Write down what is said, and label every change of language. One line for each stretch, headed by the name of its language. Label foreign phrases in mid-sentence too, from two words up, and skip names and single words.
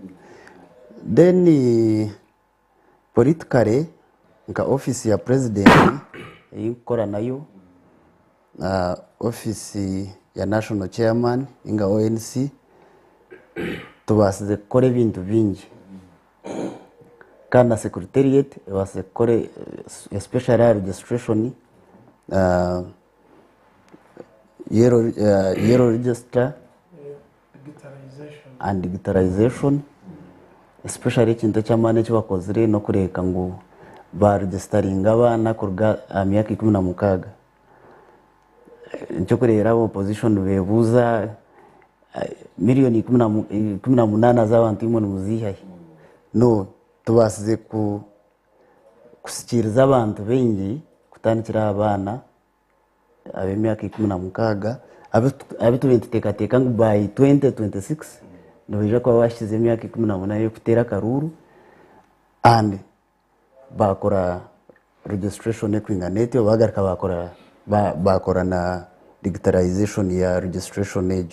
Nyankole: Then politically nka office ya president eyikora nayo office ya
English: national chairman
Nyankole: inga ONC tubasize kukora ebintu bingi kandi na secretariat ebasize kukora
English: especially registration yellow register and digitalization, especially
Nyankole: ekintu ky'amaani ekibakozire n'okureeka ngu baregisteringa abaana kuruga myaka 16 nkyokureera opposition bebuuza milioni 18 z'abantu imwe nimuziihahe. No, tubasize kusikiriza abantu bengi kutandikira abaana ab'emyaka 16 abitube nituteekateeka ngu by 2026 nibaija kuba bashize emyaka 18 y'okuteera akaruru and bakora registration ekwingana etyo bagaruka bakora na digitalization ya registration egyo.